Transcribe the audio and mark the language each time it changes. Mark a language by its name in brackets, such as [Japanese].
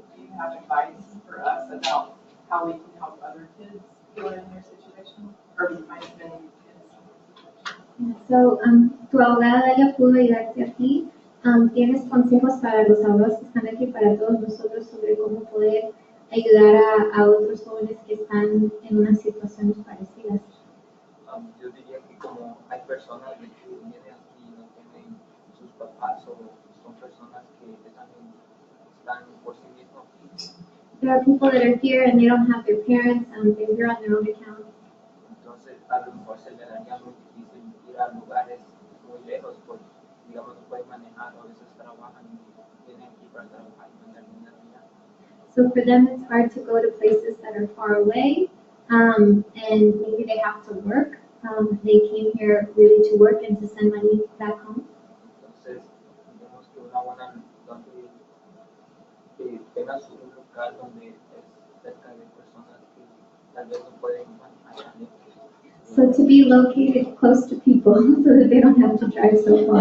[English] Do you have advice for us about how we can help other kids who are in your situation? Or might have been in this situation? So, [Spanish] tu abogada ya pudo ayudarte a ti. ¿Tienes consejos para los abogados que están aquí, para todos nosotros, sobre cómo poder ayudar a otros jóvenes que están en unas situaciones parecidas? Yo diría que como hay personas que vienen aquí y no tienen sus papás o son personas que están por sí mismos. [English] There are people that are here and they don't have their parents, they're here on their own account. [Spanish] Entonces a lo mejor se le daría muy difícil ir a lugares muy lejos porque digamos no pueden manejar o a veces trabajan y tienen aquí para trabajar y mandar dinero allá. [English] So for them, it's hard to go to places that are far away, and maybe they have to work. They came here really to work and to send money back home. [Spanish] Entonces, digamos que una buena donde tenga su local donde es cerca de personas que tal vez no pueden manejar. [English] So to be located close to people so that they don't have to drive so far.